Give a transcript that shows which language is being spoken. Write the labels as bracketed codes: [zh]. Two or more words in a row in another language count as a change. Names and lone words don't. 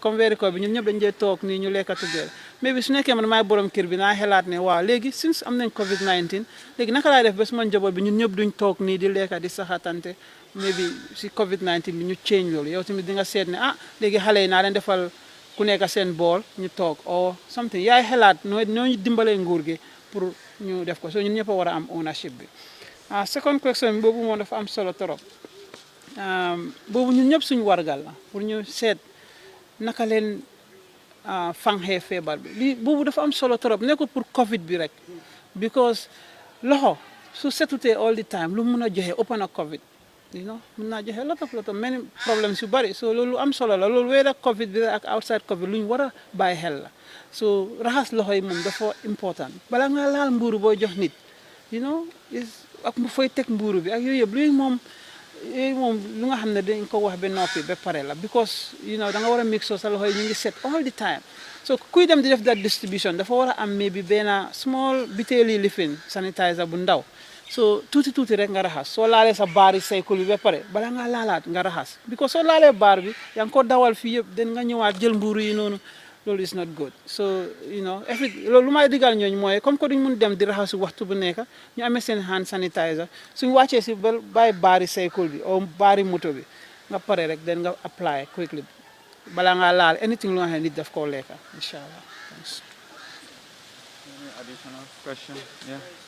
[wo] comme weeri ko bi ñun ñëpp dañ dee toog nii ñu lekka tuddee mais bi su nekkee man maay borom kër bi naa xelaat ne waaw léegi since am nañ Covid 19 léegi naka laay def ba suma njaboot bi ñun ñëpp duñ toog nii di lekka di saxatante mais bi si Covid 19 bi ñu change loolu yow tamit di nga seet ne léegi xale yi naa leen defal ku nekk seen bool ñu toog [en] or something [wo] yaay xelaat ñooñu dimbalee nguur gi pour ñu def ko so ñun ñëpp a war a am ownership bi [en] second question [wo] bi boobu moom dafa am solo trop boobu ñun ñëpp suñu wargal la pour ñu seet naka leen fanxee feebar bi lii boobu dafa am solo trop nekkul pour Covid bi rek because loxo su setutee [en] all the time [wo] lu mun a joxe ëpp na Covid mun naa joxe [en] lot of many problems [wo] yu bari so loolu am solo la loolu wéer ak Covid bi ak outside Covid lu ñu war a bàyyi xel la so raxas loxo yi moom dafa important bala nga laal mbuuru booy jox nit ak mu fay teg mbuuru bi ak yooyu yëpp luy moom lu nga xam ne dañ ko wax ba noppi ba pare la because da nga war a [en] make sure [wo] sa loxo yi ñu ngi set [en] all the [wo] time so kuy dem di def [en] that distribution [wo] dafa war a am maybe benn small butéeli lifin sanitizer bu ndaw so tuuti rek nga raxas soo laalee sa baari cycle bi ba pare bala nga laalaat nga raxas because soo laalee baar bi yaa ngi ko dawal fii yëpp den nga ñëwaat jël mbuuru yi noonu loolu [en] is not good [wo] so loolu lu may digal ñooñu mooy [fr] comme que [wo] duñ mun dem di raxasu waxtu bu nekk ñu amee seen [en] hand sanitizer [wo] suñ wàccee si bàyyi baari cycle bi o baari moto bi nga pare rek den nga [en] apply quickly [wo] bala nga laal anything lu nga xam ne nit daf koo lekka [ar] إن شاء الله. [en] Any additional question? Yeah.